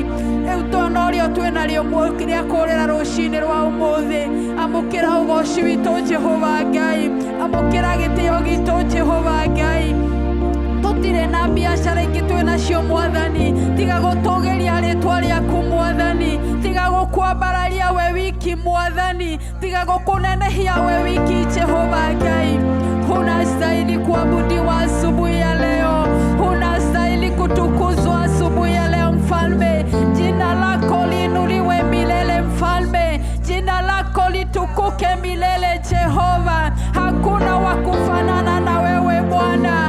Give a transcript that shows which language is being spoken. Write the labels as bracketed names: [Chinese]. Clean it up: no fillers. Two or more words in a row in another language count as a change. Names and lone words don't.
[Kikuyu] Rĩu twana ũrĩa twĩna rĩo rĩa kũrĩra rũcinĩ rwa ũmũthĩ, amũkĩra ũgoci witũ Jehova Ngai, amũkĩra gĩtĩo gitũ Jehova Ngai. Tũtirĩ na biacara ingĩ twĩnacio Mwathani tiga gũtũgeria rĩtwa rĩaku Mwathani, tiga gũkwambararia we wiki Mwathani, tiga gũkũnenehia we wiki Jehova Ngai. [Swahili] Unastahili kuabudiwa asubuhi ya leo, unastahili kutukuzwa asubuhi ya leo Mfalme. Jina lako liinuliwe milele Mfalme, jina lako litukuke milele Jehova. Hakuna wa kufanana na wewe Bwana.